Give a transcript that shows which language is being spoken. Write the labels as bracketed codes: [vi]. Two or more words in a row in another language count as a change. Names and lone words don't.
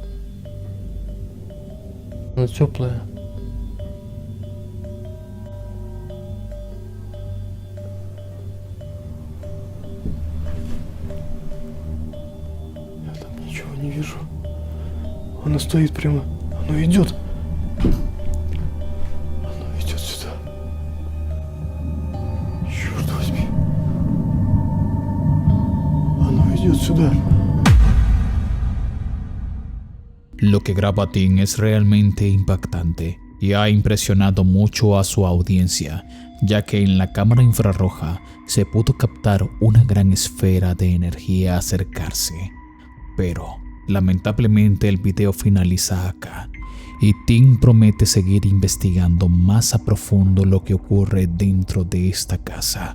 [ru] Она теплая. Не вижу. Оно стоит прямо. Оно идет. Оно идет сюда. Черт возьми. Оно идет сюда. [es] Lo que graba Tim es realmente impactante y ha impresionado mucho a su audiencia, ya que en la cámara infrarroja se pudo captar una gran esfera de energía acercarse. Pero lamentablemente el video finaliza acá y Tim promete seguir investigando más a profundo lo que ocurre dentro de esta casa.